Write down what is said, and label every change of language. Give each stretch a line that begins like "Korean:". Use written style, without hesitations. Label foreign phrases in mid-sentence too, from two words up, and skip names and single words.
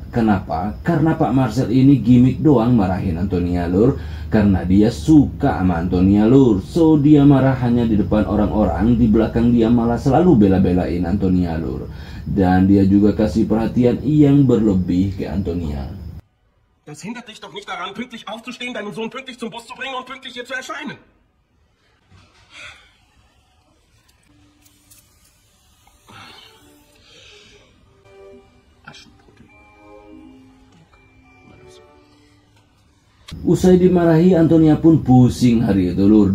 Indonesian: Kenapa? Karena Pak Marcel ini gimmick doang marahin Antonia lur. Karena dia suka sama Antonia lur. So dia marah hanya di depan orang-orang, di belakang dia malah selalu bela-belain Antonia lur. Dan dia juga kasih perhatian yang berlebih ke Antonia.
German: Das hindert dich doch nicht daran, pünktlich aufzustehen, deinen Sohn pünktlich zum Bus zu bringen und pünktlich hier zu erscheinen.
Indonesian: Usai dimarahi, Antonia pun pusing hari itu lur.